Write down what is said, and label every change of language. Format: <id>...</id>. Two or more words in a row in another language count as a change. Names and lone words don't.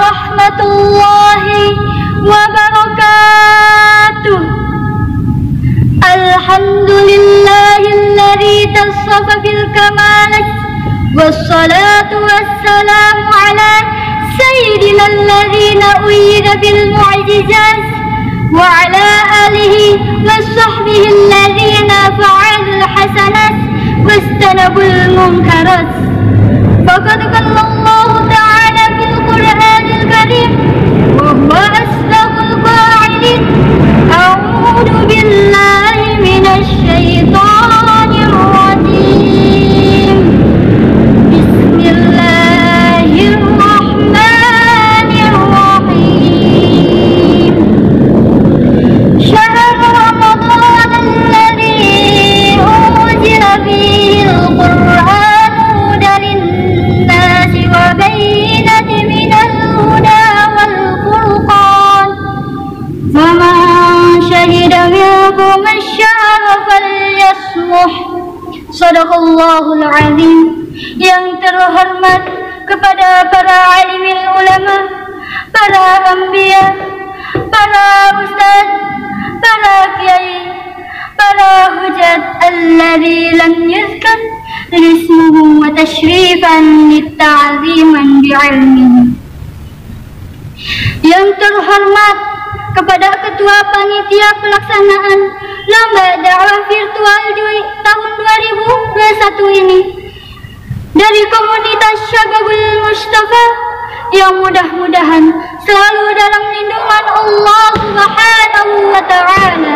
<ar>ورحمة الله وبركاته. الحمد لله الذي اتصف بالكمالات والصلاة والسلام على سيدنا الذين أيد بالمعجزات وعلى آله وصحبه الذين فعلوا الحسنات واجتنبوا المنكرات. فقد قال الله تعالى في القرآن الكريم وهو أصدق القائلين. أعوذ بالله من الشيطان الرجيم. Bismillahirrahmanirrahim. شهر رمضان الذي أنزل فيه القرآن هدى للناس وبينات من الهدى والفرقان. فمن شهد منكم الشهر فليصمه. صدق الله العظيم.</ar> <id>Yang terhormat kepada para</id> <ar>عالم العلماء,</ar> <id>para anbiya, para ustaz, para kiai, para</id> <ar>حجة الذي لم يذكر اسمه وتشريفا للتعظيم بعلمه.</ar> <id>Yang terhormat kepada ketua panitia pelaksanaan lomba dakwah virtual tahun 2021 ini dari komunitas Syababul Mustafa, yang mudah-mudahan selalu dalam lindungan Allah</id> <ar>سبحانه وتعالى.</ar>